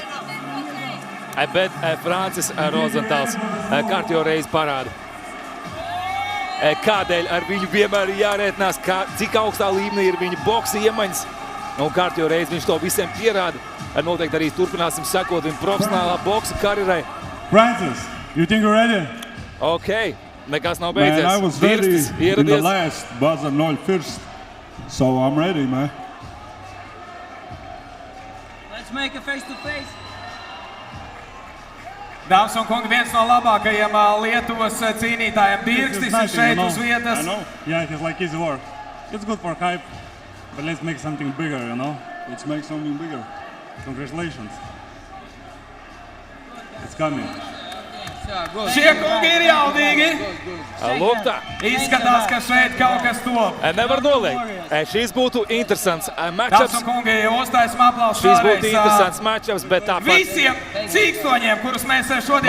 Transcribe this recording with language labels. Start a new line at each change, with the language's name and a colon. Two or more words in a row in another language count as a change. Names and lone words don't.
Latvian: Bet Francis Rozentāls kārtējo reizi parāda, kādēļ ar viņu vienmēr ir jārēķinās, cik augstā līmenī ir viņa boksa iemaņas. Un kārtējo reizi viņš to visiem pierāda. Noteikti arī turpināsim sekot viņa profesionālā boksa karjerai.
English: Francis, you think you're ready?
Latvian: Ok, nekas nav
English: Man,
Latvian: beidzies.
English: I was ready
Latvian: Dirstis
English: in the
Latvian: ieradies.
English: last buzzer 0-1, so I'm ready, man. Let's make a face-to-face.
Latvian: Dāmas un kungi, viens no labākajiem Lietuvas cīnītājiem Dirstis ir šeit uz vietas.
English: I know. Yeah, it's like easy work. It's good for hype, but let's make something bigger, you know? Let's make something bigger. Congratulations. It's coming.
Latvian: Šie kungi ir jaudīgi. Lūk tā. Izskatās, ka šeit kaut kas top. Nevar noliegt. Šis būtu interesants Dāmas matchups. un kungi, uztaisim aplausus Šis būtu šoreiz interesants matchups, bet tāpat, visiem cīkstoņiem, kurus mēs šodien